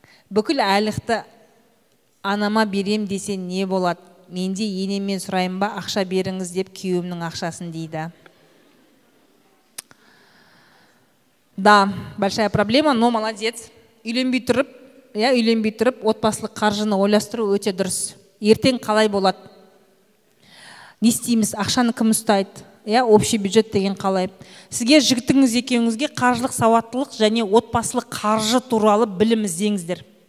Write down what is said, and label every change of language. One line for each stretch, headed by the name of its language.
Kazakh: Бүкіл айлықты анама берем десе не болады? Менде енеммен сұрайын ба, ақша беріңіз деп күйеуімнің ақшасын дейді.
Russian: Да, большая проблема, но молодец.
Kazakh: Үйленбей тұрып, отбасылық қаржыны ойластыру өте дұрыс. Ертең қалай болады? не істейміз, ақшаны кім ұстайды, общий бюджет деген қалай. Сізге жігітіңіз екеуіңізге қаржылық сауаттылық және отбасылық қаржы туралы білім іздеңіздер.